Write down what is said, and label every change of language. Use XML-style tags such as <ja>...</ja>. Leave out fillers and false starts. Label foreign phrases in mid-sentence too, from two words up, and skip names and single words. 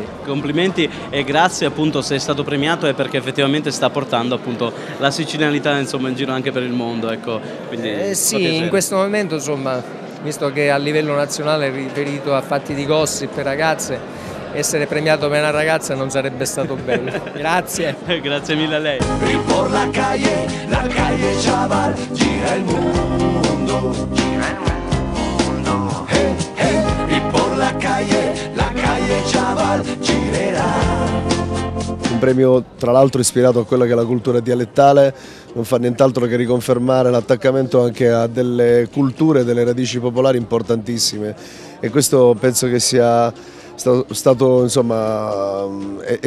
<it>complimenti e grazie, appunto, se è stato premiato è perché effettivamente sta portando appunto la sicilianità, insomma, in giro anche per il mondo, ecco. Quindi sì, in questo momento, insomma, visto che a livello nazionale è riferito a fatti di gossip per ragazze, essere premiato per una ragazza non sarebbe stato bello. Grazie. Grazie mille a lei.</it> <es>Por la calle chaval,</es> <it>gira il mondo, gira il mondo.</it> <es>Y por la calle chaval,</es> <it>girerà. Un premio tra l'altro ispirato a quella che è la cultura dialettale, non fa nient'altro che riconfermare l'attaccamento anche a delle culture, delle radici popolari importantissime, e questo penso che sia stato, insomma, è</it>